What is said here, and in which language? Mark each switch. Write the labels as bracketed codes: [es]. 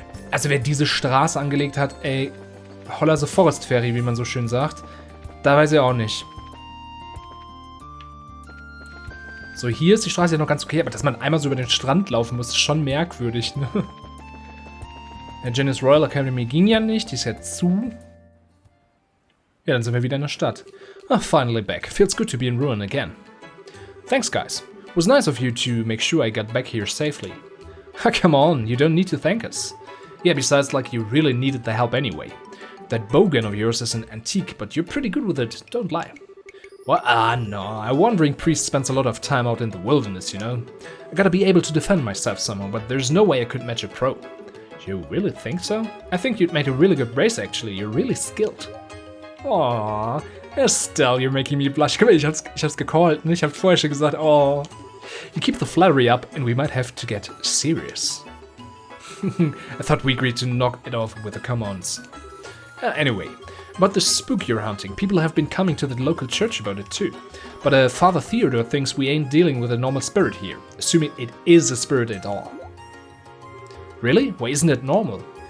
[de] Also wer diese Straße angelegt hat, ey, holla the Forest Ferry, wie man so schön sagt, da weiß ich auch nicht. So, hier ist die Straße ja noch ganz okay, aber dass man einmal so über den Strand laufen muss, ist schon merkwürdig, ne? Der Janice Royal Academy ging ja nicht, die ist ja zu. Ja, dann sind wir wieder in der Stadt. [en] Ah, finally back. Feels good to be in Ruin again. Thanks, guys. It was nice of you to make sure I got back here safely. Come on, you don't need to thank us. Yeah, besides, like, you really needed the help anyway. That bow gun of yours is an antique, but you're pretty good with it, don't lie. Well, no, a wandering priest spends a lot of time out in the wilderness, you know. I gotta be able to defend myself somehow, but there's no way I could match a pro. You really think so? I think you'd make a really good race, actually. You're really skilled. Aww, Estelle, you're making me blush. [de] Guck mal, ich hab's gecallt, ne? Ich hab vorher schon gesagt, oh. [en] You keep the flattery up and we might have to get serious. I thought we agreed to knock it off with the come-ons. Anyway, about the spook you're hunting, people have been coming to the local church about it too. But Father Theodore thinks we ain't dealing with a normal spirit here, assuming it is a spirit at all. Really? Why isn't it normal?